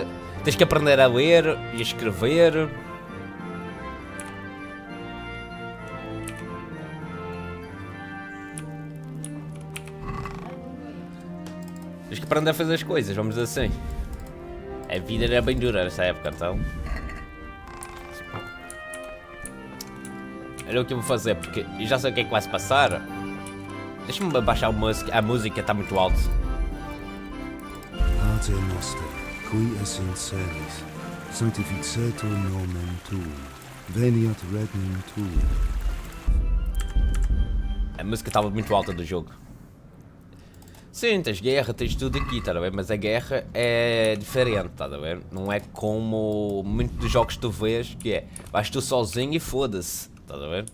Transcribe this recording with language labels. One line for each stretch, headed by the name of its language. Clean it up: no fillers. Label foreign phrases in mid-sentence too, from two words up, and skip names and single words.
Portuguese: Tens que aprender a ler e a escrever. Tens que aprender a fazer as coisas, vamos dizer assim. A vida era bem dura nessa época, então. Olha o que eu vou fazer, porque eu já sei o que é que vai se passar. Deixa-me baixar a música, está muito alto.
Latin: Pater noster, qui es in celis, sanctificetur nomen tuum, veniat regnum tuum.
Portuguese: A música estava muito alta do jogo. Sim, tens guerra, tens tudo aqui, tá a ver? Mas a guerra é diferente, tá a ver? Não é como muitos dos jogos que tu vês, que é vais tu sozinho e foda-se, tá a ver?